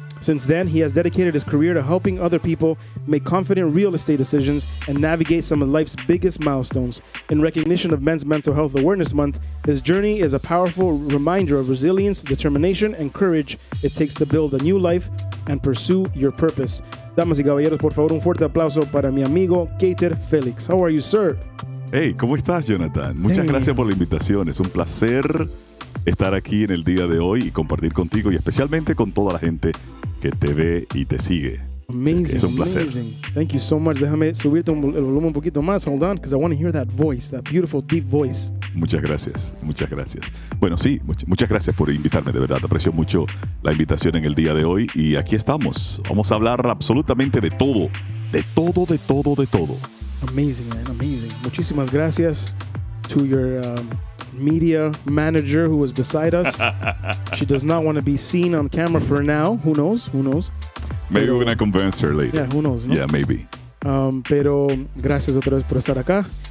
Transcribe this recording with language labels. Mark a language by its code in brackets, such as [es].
[en] Since then, he has dedicated his career to helping other people make confident real estate decisions and navigate some of life's biggest milestones. In recognition of Men's Mental Health Awareness Month, his journey is a powerful reminder of resilience, determination, and courage it takes to build a new life and pursue your purpose. [es] Damas y caballeros, por favor, un fuerte aplauso para mi amigo Keiter Feliz. [en] How are you, sir? [es] Hey, ¿cómo estás, Jonathan? Muchas gracias por la invitación. Es un placer estar aquí en el día de hoy y compartir contigo, y especialmente con toda la gente que te ve y te sigue. [en] Amazing, [es] es un placer. [en] Amazing. Thank you so much. [es] Déjame subirte el volumen un poquito más. [en] Hold on, because I want to hear that voice, that beautiful, deep voice. [es] Muchas gracias, muchas gracias. Bueno, sí, muchas gracias por invitarme, de verdad. Aprecio mucho la invitación en el día de hoy, y aquí estamos. Vamos a hablar absolutamente de todo, de todo, de todo, de todo. [en] Amazing, man, amazing. [es] Muchísimas gracias [en] to your media manager who was beside us. She does not want to be seen on camera for now. Who knows? Maybe we're going to convince her later. Yeah, who knows? No? Yeah, maybe. [es] Pero gracias otra vez por estar acá.